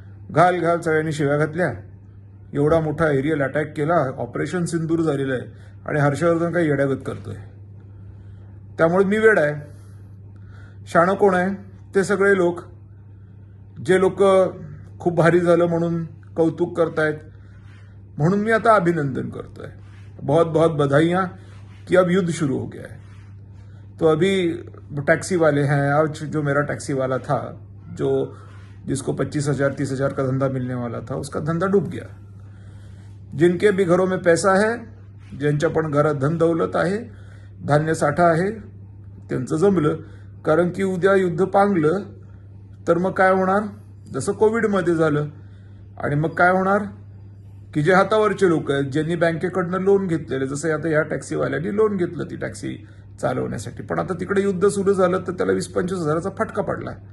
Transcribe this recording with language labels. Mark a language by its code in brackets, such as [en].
[mr] घाल सगळ्यांनी शिव्या घातल्या, एवढा मोठा एरियल अटॅक केला, ऑपरेशन सिंदूर झालेलं आहे, आणि हर्षवर्धन काही येड्यागत करतोय. त्यामुळे मी वेडा आहे. शाणं कोण आहे? ते सगळे लोक, जे लोक खूप भारी झालं म्हणून कौतुक करतायत. म्हणून मी आता अभिनंदन करतोय. [hi] बहुत बहुत बधाइयां कि अब युद्ध शुरू हो गया है. तो अभी टैक्सी वाले हैं, आज जो मेरा टैक्सी वाला था, जिसको 25,000 30,000 का धंधा मिलने वाला था, उसका धंधा डूब गया. जिनके भी घरों में पैसा है, [mr] ज्यांच्या पण घरात धन दौलत आहे, धान्य साठा आहे, त्यांचं जमलं. कारण की उद्या युद्ध पांगलं तर मग काय होणार, जसं कोविडमध्ये झालं. आणि मग काय होणार की जे हातावरचे लोक आहेत, ज्यांनी बँकेकडनं लोन घेतलेले, जसं आता या टॅक्सीवाल्यांनी लोन घेतलं ती टॅक्सी चालवण्यासाठी, पण आता तिकडे युद्ध सुरू झालं तर त्याला 20-25 हजाराचा फटका पडला.